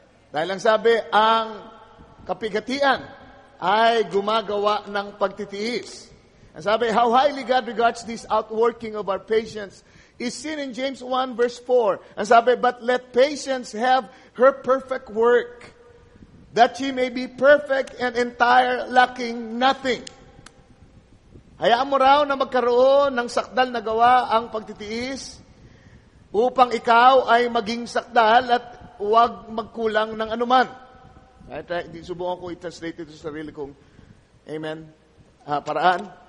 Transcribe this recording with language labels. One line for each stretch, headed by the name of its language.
Filipino: Dahil ang sabi, ang kapigatian ay gumagawa ng pagtitiis.
English: And sabi, how highly God regards this outworking of our patience is seen in James 1 verse 4. And sabi, but let patience have her perfect work, that she may be perfect and entire, lacking nothing.
Filipino: Hayaan mo raw na magkaroon ng sakdal na gawa ang pagtitiis upang ikaw ay maging sakdal at huwag magkulang ng anuman. Subukan ko i-translate ito sa sarili kong, amen, paraan.